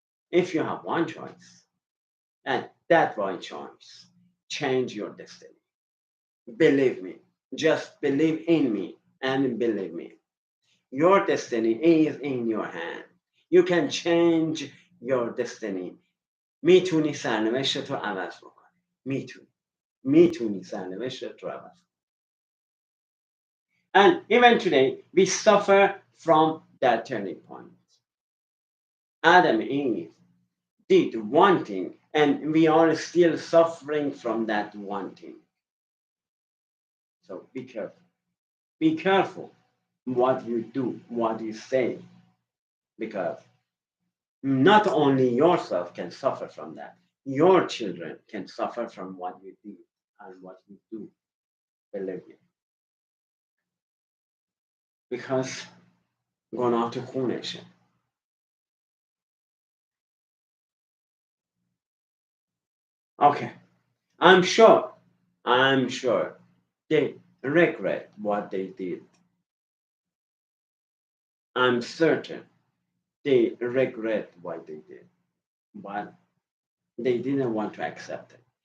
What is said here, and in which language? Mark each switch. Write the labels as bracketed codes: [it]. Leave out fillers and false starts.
[en] If you have one choice, and that one choice, change your destiny. Believe me, just believe in me and believe me. Your destiny is in your hand. You can change your destiny. [fa] میتونی سرنوشت رو عوض بکنی. میتونی سرنوشت رو عوض. [en] And even today, we suffer from that turning point. Adam and Eve did one thing, and we are still suffering from that one thing. So be careful. Be careful what you do, what you say, because not only yourself can suffer from that, your children can suffer from what you do and what you do. Believe me. Because [fa] گناه تو خونشه. [en] Okay, I'm sure they regret what they did. I'm certain they regret what they did, but they didn't want to accept it.